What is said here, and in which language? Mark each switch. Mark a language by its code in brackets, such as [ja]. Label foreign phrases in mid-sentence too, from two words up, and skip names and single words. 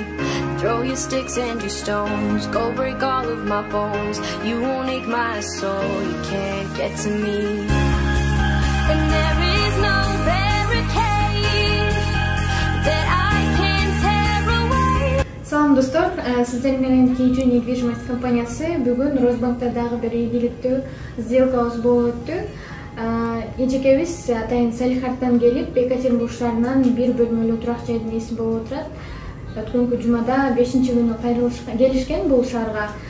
[en] Throw your sticks and your stones, go break all of my bones. You won't ache my soul, you can't get to me. And there is no barricade that I can tear away. [ky] Салам достор, сиздер менен KG недвижимость компаниясы бүгүн Росбанкта дагы бир ийгиликтүү сделкабыз болуп өттү. Эжекебиз атайын Салихардтан келип, Екатеринбург шаарынан бир бөлмөлүү турак жайдын ээси болуп отурат. Өткөнкү жумада 5-күнү келишкен бул шаарга.